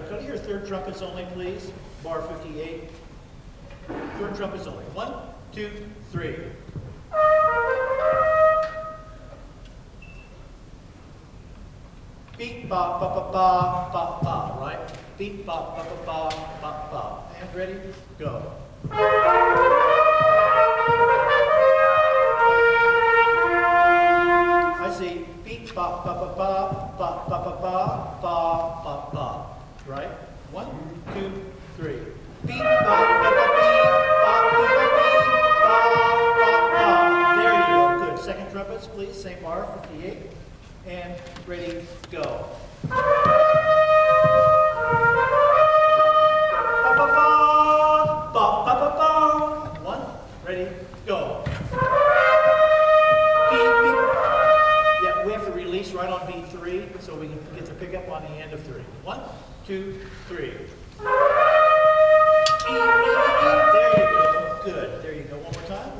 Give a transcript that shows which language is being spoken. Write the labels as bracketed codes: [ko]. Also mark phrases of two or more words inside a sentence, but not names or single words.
[en] Go to your third trumpets only, please. Bar 58. Third trumpets only. 1, 2, 3. Beat, ba, ba, ba, ba, ba, ba, right? Beat, ba, ba, ba, ba, ba, ba. And ready, go. I see beat, ba, ba, ba, ba, ba, ba, ba, ba, ba, ba, ba. Right? 1, 2, 3. Beat, ba, ba, ba, beat, ba, ba, ba, beat, ba, ba, ba. There you go. Good. Second trumpets, please. Same bar, 58. And ready, go. Ba, ba, ba, ba, ba, ba, ba. 1, ready, go. Beat, beat. Yeah, we have to release right on beat 3, so we can get the pickup on the end of 3. 1, 2, 3. There you go. Good. There you go. One more time.